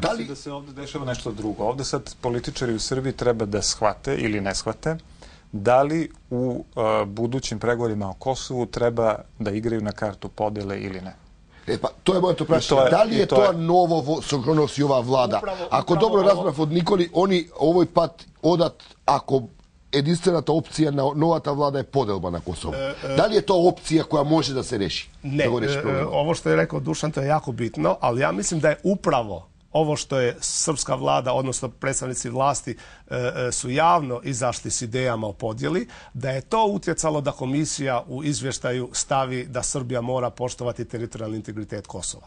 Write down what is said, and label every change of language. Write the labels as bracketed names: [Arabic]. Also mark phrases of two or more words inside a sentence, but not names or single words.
[Croatian] Da li da se ovdje dešava nešto drugo? Ovdje sad političari u Srbiji treba da shvate ili ne shvate da li u budućim pregovorima o Kosovu treba da igraju na kartu podjele ili ne. [Serbian] Pa, to je moje to prašanje. Da li je to novo što nosi ova vlada? [Macedonian] Ако добро разбрав од Никола, они овој пат одат, ако единствената опција на новата влада е поделба на Косово. Дали е тоа опција која може да се реши? [Croatian] Ne, ovo što je рекao Dušan, to je jako bitno, ali ja mislim da je upravo ovo što je srpska vlada, odnosno predstavnici vlasti su javno izašli s idejama o podjeli, da je to utjecalo da komisija u izvještaju stavi da Srbija mora poštovati teritorijalni integritet Kosova.